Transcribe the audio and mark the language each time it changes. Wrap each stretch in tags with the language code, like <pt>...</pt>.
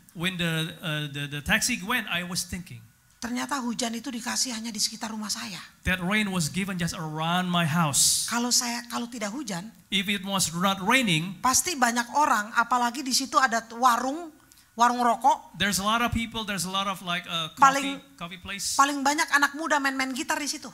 <en>When the taxi went, I was thinking</en> <id>Ternyata hujan itu dikasih hanya di sekitar rumah saya.</id> <en>that rain was given just around my house.</en> <id>Kalau tidak hujan,</id> <en>If it was not raining,</en> <id>pasti banyak orang, apalagi di situ ada warung rokok.</id> <en>there's a lot of people. There's a lot of coffee place.</en> <id>Paling banyak anak muda main gitar di situ.</id>